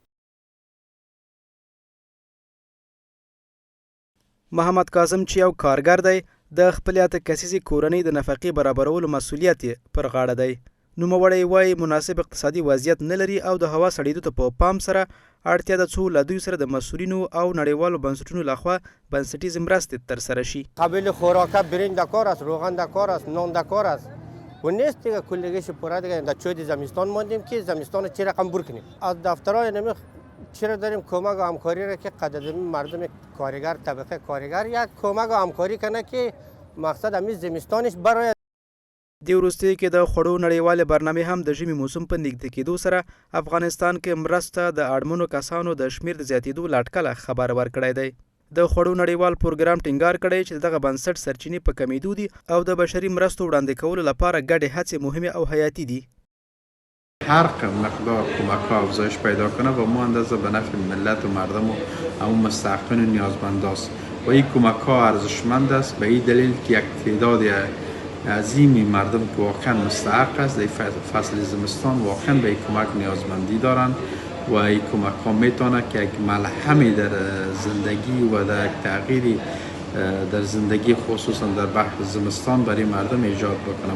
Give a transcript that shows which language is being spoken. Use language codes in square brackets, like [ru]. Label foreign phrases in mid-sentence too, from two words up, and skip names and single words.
[ps] محمد کاظم چې یو کارګر دی د خپلې 8 کسیزې کورنۍ د نفقې برابرولو مسؤلیت یې پر غاړه دی. نوموړی وایي مناسب اقتصادي وضعیت نه لري او د هوا سړېدو ته په پام سره اړتیا ده څو له دوی سره د مسؤلینو او نړیوالو بنسټونو لخوا بنسټیزې مرستې ترسره شي. [fa] قابل خوراک برنج کار است، روغن کار است، نان کار است و نیست دیگه کلگیش پره دیگه در چود زمستان ماندیم که زمستان چی رقم بر کنیم. از دفترهای نمی چرا داریم کمک و همکاری را که قدردانی مردم کارگر طبقه کارگر یک کمک و همکاری کنه که مقصد همین زمستانش برای [ps] د وروستیو کې د خوړو نړیوالې برنامې هم د ژمي موسم په نږدې کېدو سره افغانستان کې مرسته د اړمنو کسانو د شمېر د زیاتېدو له اټکله خبر ورکړی دی. د خوړو نړیوال پروګرام ټینګار کړی چې دغه بنسټ سرچینې په کمیدو دي او د بشري مرستو وړاندې کولو لپاره ګډې هڅې مهمې او حیاتي دي. [fa] هر مقدار کمک ها افزایش پیدا کنه و ما اندازه به نفع ملت و مردم و همون مستحقین و نیازمند است و این کمک ها ارزشمند است به این دلیل که یک تعداد عظیمی مردم که واقعا مستحق است در فصل زمستان واقعا به این کمک نیازمندی دارند و این کمک ها میتونه که یک ملهمی در زندگی و در تغییری در زندگی خصوصا در بحر زمستان برای مردم ایجاد بکنه.